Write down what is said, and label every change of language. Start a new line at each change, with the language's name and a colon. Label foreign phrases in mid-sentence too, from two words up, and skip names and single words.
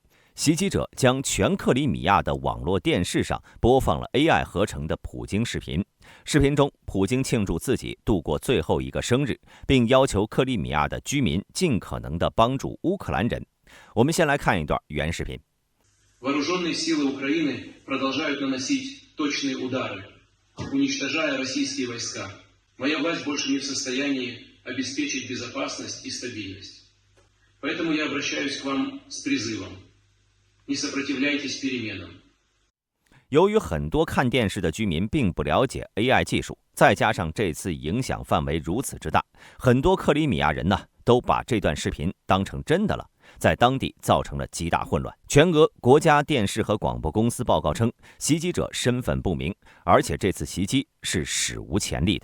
Chinese: 袭击者将全克里米亚的网络电视上播放了 AI 合成的普京视频。视频中，普京庆祝自己度过最后一个生日，并要求克里米亚的居民尽可能地帮助乌克兰人。我们先来看一段原视频。
Russian: Вооруженные силы Украины продолжают наносить точные удары, уничтожая российские войска. Моя власть больше не в состоянии обеспечить безопасность и стабильность. Поэтому я обращаюсь к вам с призывом. Не сопротивляйтесь переменам.
Chinese: 由于很多看电视的居民并不了解 AI 技术，再加上这次影响范围如此之大，很多克里米亚人都把这段视频当成真的了，在当地造成了极大混乱。全俄国家电视和广播公司报告称，袭击者身份不明，而且这次袭击是史无前例的。